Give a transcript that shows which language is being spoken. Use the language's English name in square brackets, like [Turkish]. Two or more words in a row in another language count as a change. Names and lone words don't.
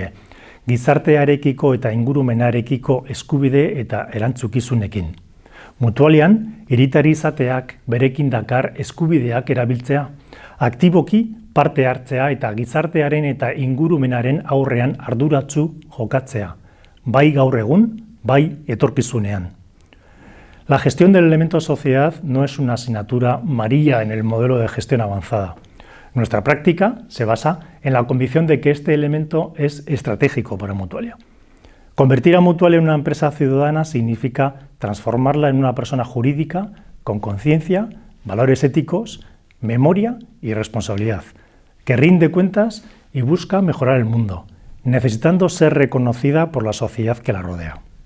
[Basque] Gizartearekiko eta ingurumenarekiko eskubide eta erantzukizunekin. Mutualian, hiritari izateak berekin dakar eskubideak erabiltzea, aktiboki parte hartzea eta gizartearen eta ingurumenaren aurrean arduratsu jokatzea, bai gaur egun, bai etorkizunean. [Spanish] La gestión del elemento sociedad no es una asignatura amarilla en el modelo de gestión avanzada. Nuestra práctica se basa en la convicción de que este elemento es estratégico para Mutualia. Convertir a Mutualia en una empresa ciudadana significa transformarla en una persona jurídica con conciencia, valores éticos, memoria y responsabilidad, que rinde cuentas y busca mejorar el mundo, necesitando ser reconocida por la sociedad que la rodea.